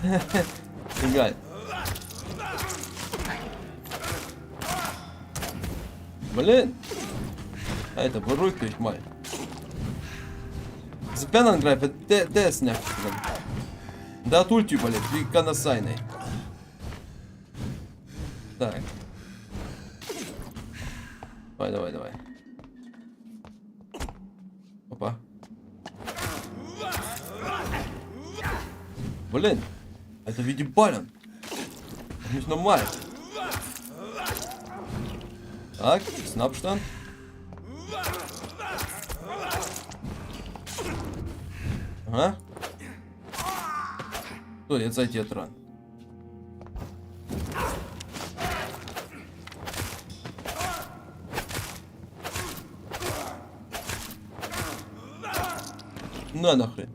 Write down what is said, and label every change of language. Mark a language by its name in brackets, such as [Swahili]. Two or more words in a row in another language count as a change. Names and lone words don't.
[German] Egal. Berlin. Alter, beruhig dich mal. Dieser Fernangreifer, der ist nervig drin. Der hat Ulti überlebt. Wie kann das sein, ey? [Russian] Так. Давай, давай, давай. Опа. Блин. Это, [German] wie die ballern. Nicht normal. Так, bisschen Abstand. Aha. So, jetzt seid ihr dran. Na нахрен.